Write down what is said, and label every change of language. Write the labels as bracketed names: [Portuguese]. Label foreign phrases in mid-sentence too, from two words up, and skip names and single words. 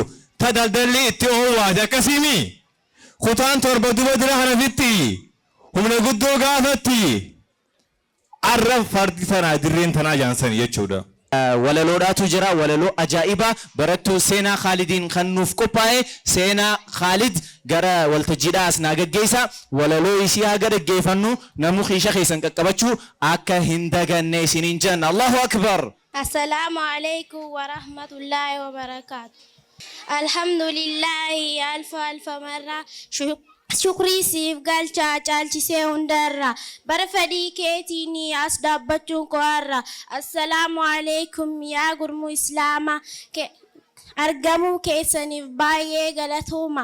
[Oromo] Ta daldalli itti oowwaate akkasiimi. Kutaan torba duba dira hanafitti humna guddoo gaafatti arra fardi tanaa dirreen tanaa jaansanii jechuudha. Walaloodhaatu jira walaloo ajaa'ibaa barattuu seenaa Khaalidiin kan nuuf qophaa'e seenaa Khaalid gara waltajjiidhaa as naa gaggeessa. Walaloo isii haga dhaggeeffannu namuu xiisha keessan qaqqabachuu akka hin daganne isiniin jenna. [Arabic] الله أكبر. السلام عليكم ورحمة الله وبركاته. الحمد لله ألف مرة [Oromo] shukrii siif galchaa caalchisee hundarra bara fedhii keetiini as dhaabbachuun koo har'a. [Arabic] السلام عليكم [Oromo] yaa gurmuu islaamaa argamuu keessaniif baay'ee galatooma.